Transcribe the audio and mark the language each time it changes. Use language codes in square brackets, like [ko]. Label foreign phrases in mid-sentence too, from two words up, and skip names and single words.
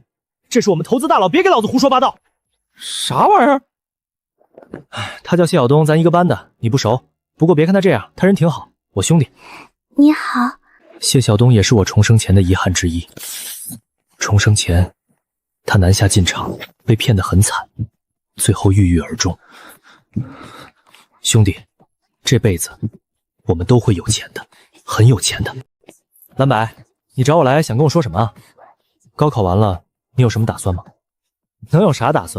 [zh] 這是我們投資大佬，別給老子胡說八道。啥玩意兒？他叫謝曉東，咱一個班的，你不熟。不過別看他這樣，他人挺好，我兄弟。你好。謝曉東也是我重生前的遺憾之一。重生前，他南下進場，被騙得很慘，最後鬱鬱而終。兄弟，這輩子我們都會有錢的，很有錢的。藍白，你找我來想跟我說什麼啊？高考完了，你有什麼打算嗎？能有啥打算？